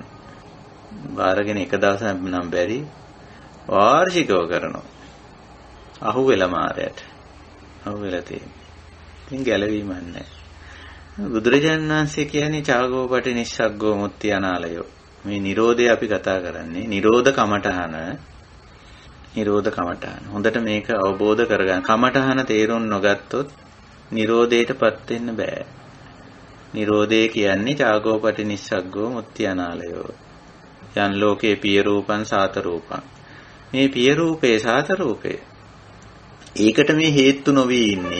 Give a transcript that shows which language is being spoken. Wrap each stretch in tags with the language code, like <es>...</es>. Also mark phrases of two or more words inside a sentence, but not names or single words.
<si>බාරගෙන එක දවසක් නම් බැරි වාර්ෂිකව කරනවා. අහු වෙලා මාරයට. අහු වෙලා තියෙන්නේ. ඉතින් ගැලවීමක් නැහැ. බුදුරජාණන් වහන්සේ කියන්නේ</si> <pi>චාගෝපටි නිස්සග්ගෝ මුත්‍ති අනාලයෝ.</pi> <si>මේ Nirodhe අපි කතා කරන්නේ. Nirodha කමඨහන. Nirodha කමඨහන. හොඳට මේක අවබෝධ කරගන්න. කමඨහන තේරුම් නොගත්තොත් Nirodheටපත් වෙන්න බෑ. Nirodhe කියන්නේ</si> <pi>චාගෝපටි නිස්සග්ගෝ මුත්‍ති අනාලයෝ. යන් ලෝකේ පිය රූපං සාත රූපං.</pi> <si>මේ පිය රූපේ සාත රූපේ ඒකට මේ හේතු නොවි ඉන්නේ.</si>